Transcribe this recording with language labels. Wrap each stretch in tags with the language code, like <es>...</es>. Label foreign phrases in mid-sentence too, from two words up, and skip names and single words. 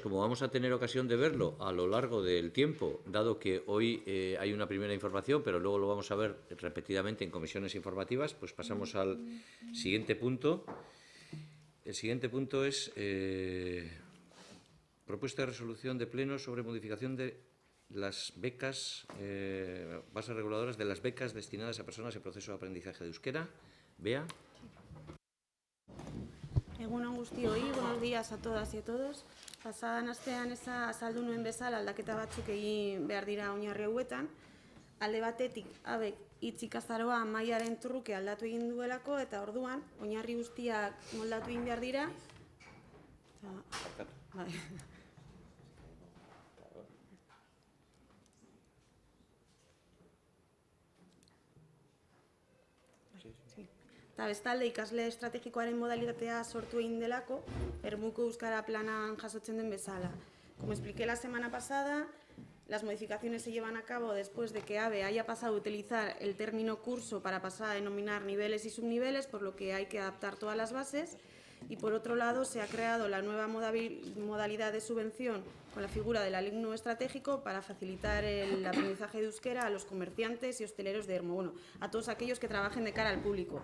<es>Como vamos a tener ocasión de verlo a lo largo del tiempo, dado que hoy hay una primera información, pero luego lo vamos a ver repetidamente en comisiones informativas, pues pasamos al siguiente punto. El siguiente punto es propuesta de resolución de pleno sobre modificación de las becas, bases reguladoras de las becas destinadas a personas en proceso de aprendizaje de euskera. Bea.</es> <eu>Egunon guztioi,</eu> <es>buenos días a todas y a todos.</es> <eu>Pasadan astean azaldu nuen bezala aldaketa batzuk egin behar dira oinarri hauetan. Alde batetik, abek hitz ikastaroa mailaren truke aldatu egin duelako, eta orduan, oinarri guztiak moldatu egin behar dira. Eta bestalde, ikasle estrategikoaren modalitatea sortu egin delako, Ermuko Euskara Planan jasotzen den bezala.</eu> <es>Como expliqué la semana pasada, las modificaciones se llevan a cabo después de que AVE haya pasado a utilizar el término curso para pasar a denominar niveles y subniveles, por lo que hay que adaptar todas las bases. Y por otro lado, se ha creado la nueva modalidad de subvención con la figura del alumno estratégico para facilitar el aprendizaje de euskera a los comerciantes y hosteleros de Ermo, bueno, a todos aquellos que trabajen de cara al público.</es>